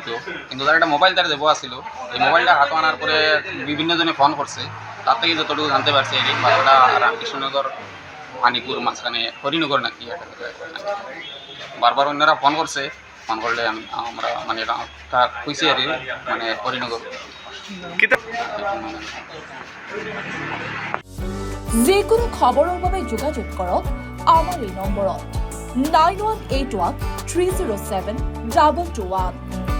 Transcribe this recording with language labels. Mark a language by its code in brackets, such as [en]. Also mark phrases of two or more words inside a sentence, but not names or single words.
[bn] কিন্তু তার একটা মোবাইল তার দেওয়া ছিল, এই মোবাইলটা হাতে আনার পরে বিভিন্ন জনে ফোন করছে, তার থেকে যতটুকু জানতে পারছি এই বাসাটা রামকৃষ্ণনগর পানিপুর মাঝখানে হরিনগর নাকি একটা জায়গায়। বারবার অন্যরা ফোন করছে, ফোন করলে আমরা মানে কইছি আর মানে হরিনগর। [as] যিকোনো খবৰৰ বাবে যোগাযোগ কৰক আমাৰ এই নম্বৰত 9181 307 2221।